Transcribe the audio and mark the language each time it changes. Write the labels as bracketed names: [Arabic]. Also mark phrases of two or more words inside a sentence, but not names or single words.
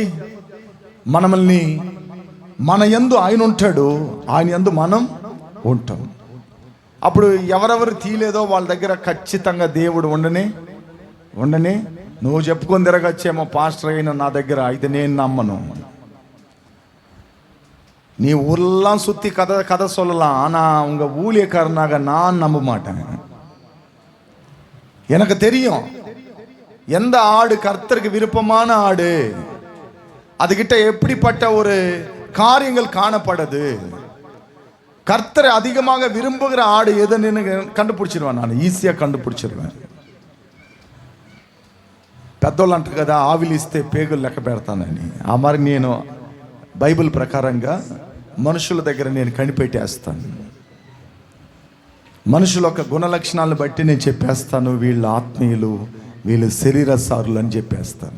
[Telugu] మనల్ని మన యందు ఆయన ఉంటాడు, ఆయన యందు మనం ఉంటాం. అప్పుడు ఎవరెవరు తీయలేదో వాళ్ళ దగ్గర ఖచ్చితంగా దేవుడు ఉండని నువ్వు చెప్పుకొని తిరగచ్చేమో పాస్టర్ అయిన నా దగ్గర అయితే నేను నమ్మను. [Tamil] நீ ஊரெல்லாம் சுற்றி கதை சொல்லலாம், ஆனால் உங்கள் ஊழியக்காரனாக நான் நம்ப மாட்டேன். எனக்கு தெரியும் எந்த ஆடு கர்த்தருக்கு விருப்பமான ஆடு, அதுகிட்ட எப்படிப்பட்ட ஒரு காரியங்கள் காணப்படுது, கர்த்தரை அதிகமாக விரும்புகிற ஆடு எதுன்னு கண்டுபிடிச்சிருவேன். நான் ஈஸியாக கண்டுபிடிச்சிருவேன். [Telugu] పెద్దోళ్ళు అంటారు కదా, ఆవిలిస్తే పేగులు లెక్క పెడతానని. ఆ మరి నేను బైబిల్ ప్రకారంగా మనుషుల దగ్గర నేను కనిపెట్టేస్తాను. మనుషుల యొక్క గుణ లక్షణాలను బట్టి నేను చెప్పేస్తాను, వీళ్ళు ఆత్మీయులు, వీళ్ళు శరీరసారులు అని చెప్పేస్తాను.